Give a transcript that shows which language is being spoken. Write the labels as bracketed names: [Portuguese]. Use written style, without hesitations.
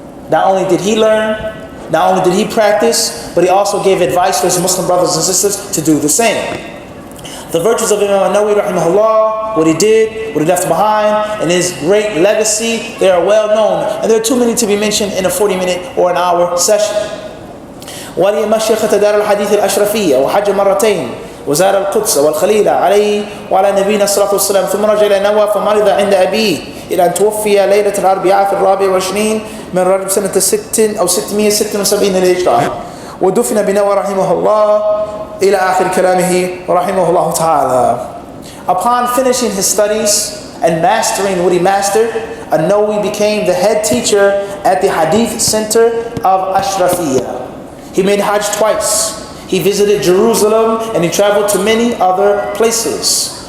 [English] Not only did he learn, not only did he practice, but he also gave advice to his Muslim brothers and sisters to do the same. The virtues of Imam Nawawi rahimahullah, what he did, what he left behind, and his great legacy, they are well known. And there are too many to be mentioned in a 40-minute or an hour session. [Arabic] ولي مشيخة دار الحديث الأشرفية وحج مرتين وزار القدس والخليل عليه وعلى نبينا الصلاة والسلام ثم رجع إلى نوى فمرض عند أبيه إلى أن توفي ليلة الأربعاء في 24 من رجب سنة 6 أو 676 للهجرة ودفن بنوى رحمه الله إلى آخر كلامه رحمه الله تعالى. [English] Upon finishing his studies and mastering what he mastered, Nawawi became the head teacher at the Hadith Center of Ashrafiyya. He made Hajj twice. He visited Jerusalem and he traveled to many other places.